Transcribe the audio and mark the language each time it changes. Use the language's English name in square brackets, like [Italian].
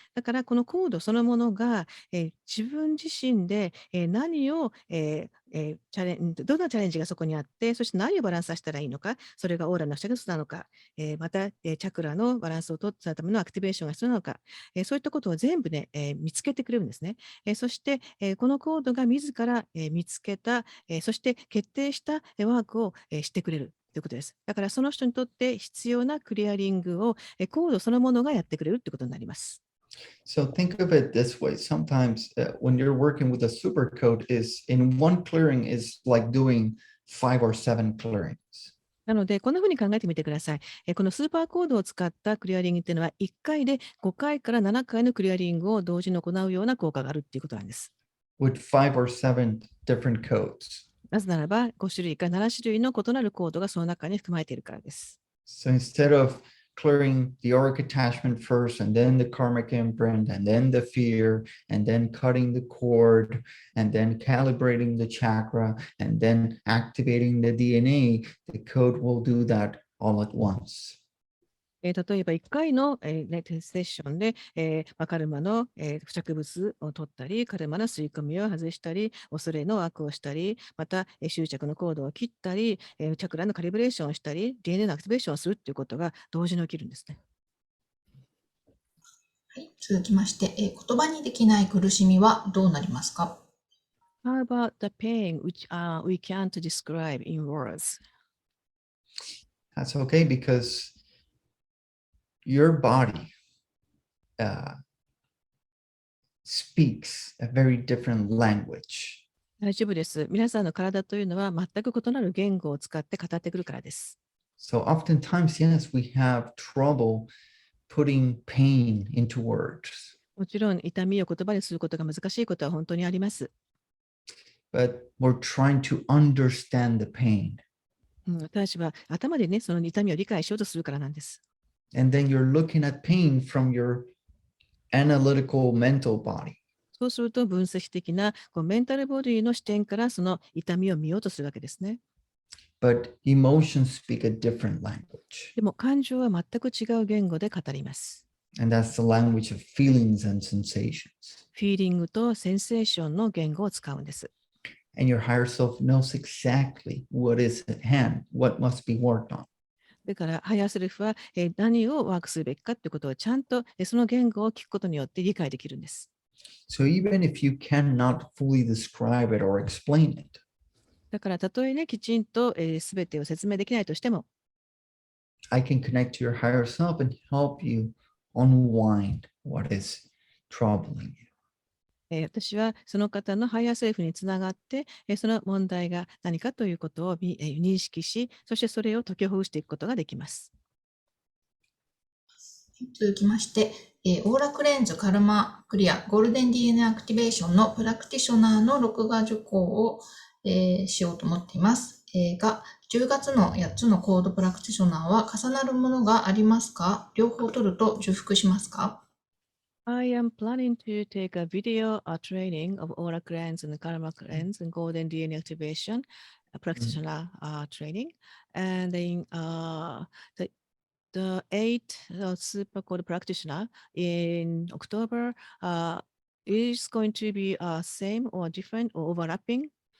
[Japanese] だからこのコードそのものが、自分自身で、何を、どんなチャレンジがそこにあって、そして何をバランスさせたらいいのか、それがオーラの下物なのか、また、チャクラのバランスを取ったためのアクティベーションが必要なのか、そういったことを全部ね、見つけてくれるんですね。そして、このコードが自ら、見つけた、そして決定したワークを、してくれるということです。だからその人にとって必要なクリアリングを、コードそのものがやってくれるということになります。 [English] So think of it this way. Sometimes when you're working with a super code, is in one clearing is like doing 5 or 7 clearings. [Japanese] なので、こんなふうに考えてみてください。このスーパーコードを使ったクリアリングっていうのは、1回で5回から7回のクリアリングを同時に行うような効果があるっていうことなんです。 [English] with 5 or 7 different codes. [Japanese] なぜならば、5種類から7種類の異なるコードがその中に含まれているからです。 [English] So instead of clearing the auric attachment first, and then the karmic imprint, and then the fear, and then cutting the cord, and then calibrating the chakra, and then activating the DNA, the code will do that all at once. [Japanese] 例えば1回の、セッションで、カルマの、付着物を取ったり、カルマの吸い込みを外したり、恐れの枠をしたり、また、執着のコードを切ったり、チャクラのカリブレーションをしたり、DNA のアクティベーションをするということが同時に起きるんですね。はい、続きまして、言葉にできない苦しみはどうなりますか？ [English] How about the pain which we can't describe in words? That's okay because your body speaks a very different language. [Japanese] 大丈夫です。皆さんの体というのは全く異なる言語を使って語ってくるからです。 [English] So oftentimes, yes, we have trouble putting pain into words, [Japanese] もちろん痛みを言葉にすることが難しいことは本当にあります。 [English] but we're trying to understand the pain. [Japanese] 私たちは頭でね、その痛みを理解しようとするからなんです。 [English] And then you're looking at pain from your analytical mental body. [Japanese] そうすると分析的なメンタルボディの視点からその痛みを見ようとするわけですね。 [English] But emotions speak a different language. [Japanese] でも感情は全く違う言語で語ります。 [English] And that's the language of feelings and sensations. [Japanese] フィーリングとセンセーションの言語を使うんです。 [English] And your higher self knows exactly what is at hand, what must be worked on. [Japanese] だから、ハイヤーセルフは何をワークするべきかということをちゃんとその言語を聞くことによって理解できるんです。 [English] So even if you cannot fully describe it or explain it, [Japanese] だから、たとえね、きちんとすべてを説明できないとしても、 [English] I can connect to your higher self and help you unwind what is troubling you. [Japanese] 私はその方のハイヤーセルフにつながって、その問題が何かということを認識し、そしてそれを解きほぐしていくことができます。続きまして、オーラクレンズカルマクリアゴールデン DNA アクティベーションのプラクティショナーの録画受講を、しようと思っています。が、10月の8つのコードプラクティショナーは重なるものがありますか？両方取ると重複しますか？ [English] I am planning to take a video training of Aura Cleanse and Karma Cleanse and Golden DNA Activation practitioner training. And in the 8 Super Code Practitioner in October is going to be same or different or overlapping.